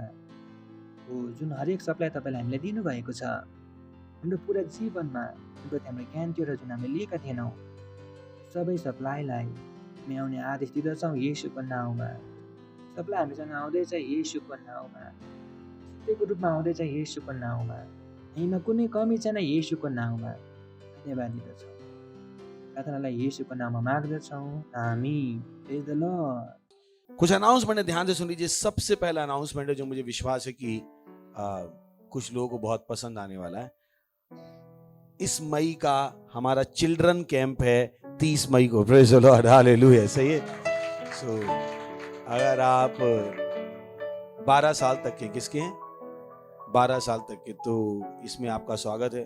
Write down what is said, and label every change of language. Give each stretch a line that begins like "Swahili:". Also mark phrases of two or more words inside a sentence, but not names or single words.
Nepali: हो जुन हरेक सप्लाई तपाईँले हामीलाई दिनुभएको छ हाम्रो पुरा जीवनमा, हाम्रो ज्ञान थियो र जुन हामीले लिएका थिएनौँ सबै सप्लाईलाई हामी आउने आदेश दिँदछौँ येशूको नाउँमा। सप्लाई हामीसँग आउँदैछ येशूको नाउँमा, सत्यको रूपमा आउँदैछ येशूको नाउँमा। यहीँमा कुनै कमी छैन येशूको नाउँमा। धन्यवाद दिँदछौँ। प्रार्थनालाई येशूको नाममा माग्दछौँ, आमीन।
English: praise the Lord.
Hindi: कुछ
English: अनाउंसमेंट ध्यान
Hindi: से सुन लीजिए। सबसे पहला अनाउंसमेंट है जो मुझे विश्वास है कि कुछ लोगों को बहुत पसंद आने वाला है। इस मई का हमारा
English: children camp
Hindi: है 30 मई को।
English: praise the Lord,
Hindi: हालेलुया। सही है। सो अगर आप 12 साल तक के, किसके हैं 12 साल तक के, तो इसमें आपका स्वागत है।